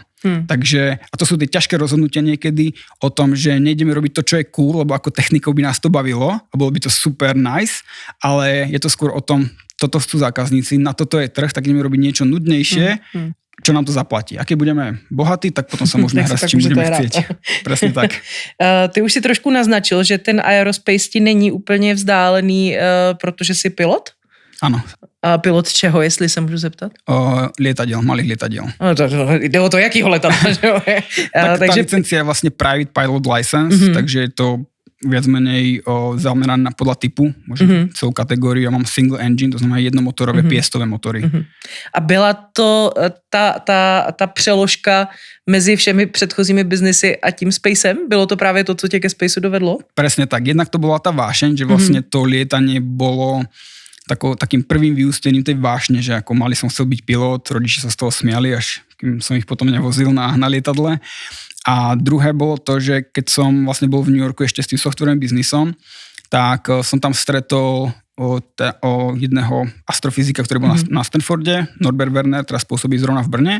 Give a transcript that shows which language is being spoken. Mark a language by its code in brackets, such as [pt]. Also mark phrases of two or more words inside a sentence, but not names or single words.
[sk] Takže, a to sú tie ťažké rozhodnutia niekedy o tom, že nejdeme robiť to, čo je cool, lebo ako technikou by nás to bavilo a bolo by to super nice, ale je to skôr o tom, toto sú zákazníci, na toto je trh, tak ideme robiť niečo nudnejšie, čo nám to zaplatí. A keď budeme bohatí, tak potom sa môžeme hrať s čím budeme chcieť. Presne tak. [cs] Ty už si trošku naznačil, že ten aerospace ti není úplně vzdálený, protože si pilot? [sk] Áno. [cs] A pilot čeho, jestli sa môžu zeptat? [sk] Lietadiel, malých lietadiel. [cs] Jde o to, jaký letadla. [sk] Tak tá licencia je vlastne [en] Private Pilot License, [sk] takže je to viac menej zamerané podľa typu, možno celú kategóriu. Ja mám [en] single engine, [sk] to znamená jednomotorové piestové motory. [cs] A byla to ta přeložka mezi všemi předchozími biznesy a tím spacem? Bylo to právě to, co tě ke spaceu dovedlo? [sk] Presne tak. Jednak to bola tá vášeň, že vlastne to lietanie bolo takým prvým vyústením tej vášne, že ako mali som chcel byť pilot, rodiči sa z toho smiali, až kým som ich potom nevozil na lietadle. A druhé bolo to, že keď som vlastne bol v New Yorku ešte s tým softwarovým biznisom, tak som tam stretol jedného astrofyzika, ktorý bol na Stanforde, Norbert Werner, teraz pôsobí zrovna v Brne.